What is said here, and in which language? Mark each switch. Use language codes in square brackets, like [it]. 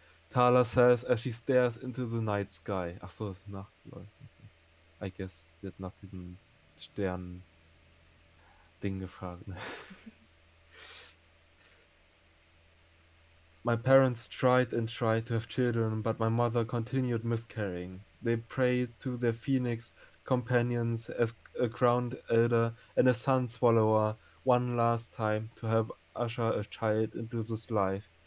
[en] Thaler says as she stares into the night sky. [de] Ach so, es ist Nacht, lol. Okay. [en] I guess, [de] sie hat nach diesen Sternen-Ding gefragt. Ne? [en] My parents tried and tried to have children, but my mother continued miscarrying. They prayed to their phoenix companions as a crowned elder and a sun swallower one last time to help usher a child into this life.